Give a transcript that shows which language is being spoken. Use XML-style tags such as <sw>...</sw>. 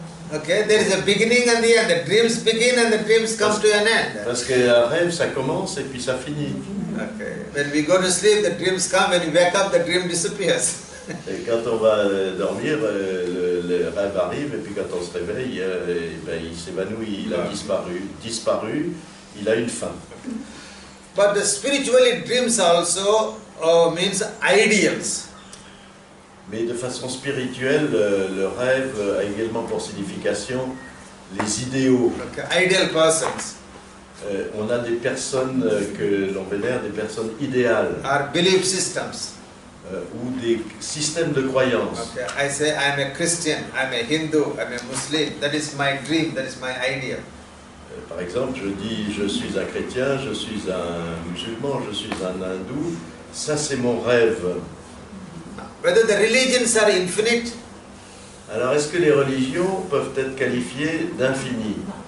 <en>Okay, there is a beginning and the end. The dreams begin and the dreams come to an end.</en> <fr>Parce qu'un rêve, ça commence et puis ça finit.</fr> <en>Okay, when we go to sleep, the dreams come. When we wake up, the dream disappears.</en> <fr>Et quand on va dormir, le rêve arrive et puis quand on se réveille, il s'évanouit, il a disparu, il a une fin.</fr> <en>But the spiritually dreams also means ideals.</en> <fr>Mais de façon spirituelle, le rêve a également pour signification les idéaux.</fr> <en>Okay, ideal persons.</en> <fr>On a des personnes que l'on vénère, des personnes idéales.</fr> <en>Or belief systems.</en> <fr>Ou des systèmes de croyance.</fr> <en>Okay, I say I am a Christian, I am a Hindu, I am a Muslim. That is my dream, that is my ideal.</en> <fr>Par exemple, je dis je suis un chrétien, je suis un musulman, je suis un hindou. Ça c'est mon rêve.</fr> <en>Whether the religions are infinite?</en> <fr>Alors est-ce que les religions peuvent être qualifiées d'infinies?</fr>